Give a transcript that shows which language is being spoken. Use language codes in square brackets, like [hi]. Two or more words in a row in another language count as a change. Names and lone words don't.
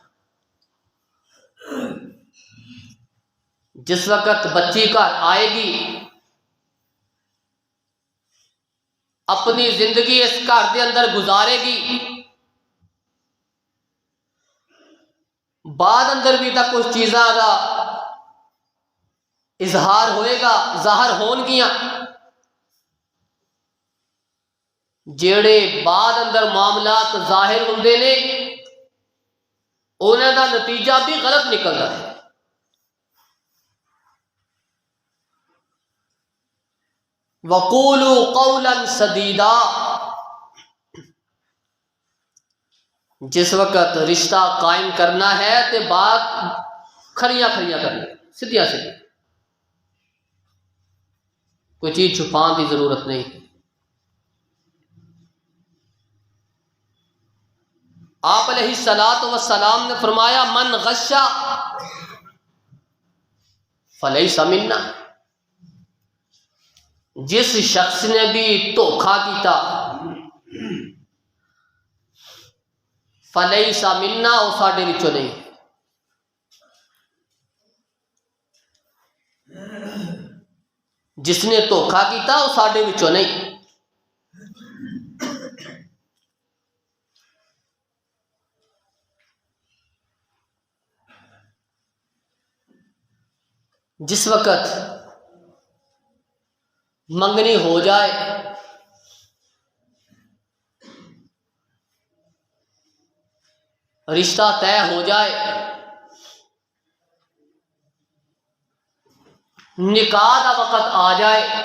[pa] جس وقت بچی گھر آئے گی اپنی زندگی اس گھر دے اندر گزارے گی، بعد اندر بھی تک کچھ چیزاں دا اظہار ہوئے گا، ظاہر ہون گیاں، جیڑے بعد اندر معاملات ظاہر ہوندے نے انہاں دا نتیجہ بھی غلط نکلتا ہے۔ [ar] وقولوا قولا سدیدا، [pa] جس وقت رشتہ قائم کرنا ہے تے بات کھریاں کھریاں کرنی، سیدھیاں سیدھی، کوئی چیز چھپان کی ضرورت نہیں۔ [ur] آپ علیہ الصلوۃ والسلام نے فرمایا، [ar] من غشا فلیس منا، [pa] جس شخص نے بھی دھوکھا کیتا [ar] فلیس منا، [pa] وہ ساڈے وچوں نہیں۔ جس نے دھوکھا کیتا وہ ساڈے وچوں نہیں۔ [ur] جس وقت منگنی ہو جائے رشتہ طے ہو جائے نکاح کا وقت آ جائے